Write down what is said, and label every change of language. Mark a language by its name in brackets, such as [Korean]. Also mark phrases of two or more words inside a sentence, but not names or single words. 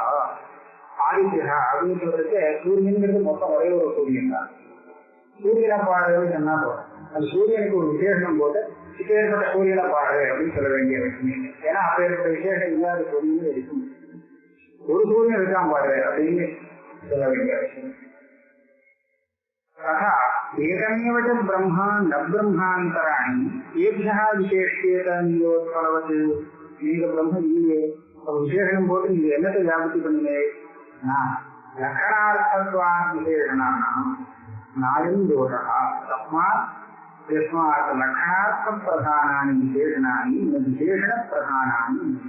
[Tamil] ஆதித்யः அப்படின்னு சொல்றதுக்கு சூரியன்கிறது மொத்தம் ஒரே ஒரு சூரியன் தான். சூரியனை பாடுறது சொன்னா போதும். அந்த சூரியனுக்கு ஒரு விசேஷம் போது இப்பேற்பட்ட சூரியனை பாடு அப்படின்னு சொல்ல வேண்டிய விஷயம் இல்லை. ஏன்னா அப்பேற்பட்ட விசேஷம் இல்லாத சூரியன் இருக்கும். ஒரு சூரியன் இருக்கான் பாரு அப்படின்னு சொல்ல வேண்டிய விஷயம். [Sanskrit] तथा एकमेव च ब्रह्मा न ब्रह्मान्तराणि एभ्यः विशेष्येत नियोत्पलवत्. [Tamil] நீங்க பிரம்ம இல்லையே, விசேஷம் போட்டு நீங்க என்னத்தை வியாபத்தி பண்ணுங்க? [Sanskrit] लक्षणार्थत्वात् विशेषणानाम् नायम् दोषा तस्मात् यस्मात् लक्षणार्थ प्रधानानि विशेषणानि विशेषण प्रधानानि.